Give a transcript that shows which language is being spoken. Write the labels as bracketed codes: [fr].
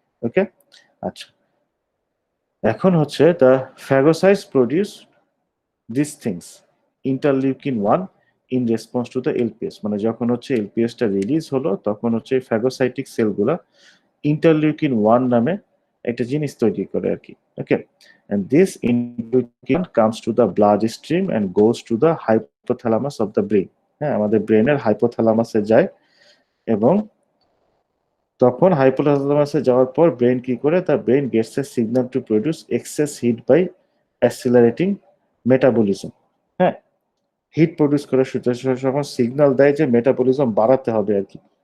[bn] ওকে, আচ্ছা, এখন হচ্ছে [en] the phagocytes produce this things, interleukin 1 in response to the LPS, [bn] মানে যখন হচ্ছে এলপিএসটা রিলিজ হলো তখন হচ্ছে ফ্যাগোসাইটিক সেলগুলা ইন্টারলিউকিন 1 নামে একটা জিনিস তৈরি করে আর কি। [en] Okay, and this interleukin comes to the blood stream and goes to the hypothalamus of the brain। [bn] হ্যাঁ, আমাদের ব্রেনের হাইপোথ্যালামাসে যায় এবং তখন হাইপোথ্যালামাসে যাওয়ার পর ব্রেন কি করে, [en] The brain gets a signal to produce excess heat by accelerating metabolism. [bn] হ্যাঁ, হিট প্রডিউস করে যখন সিগন্যাল দেয় যে মেটাবলিজম বাড়াতে হবে আর কি।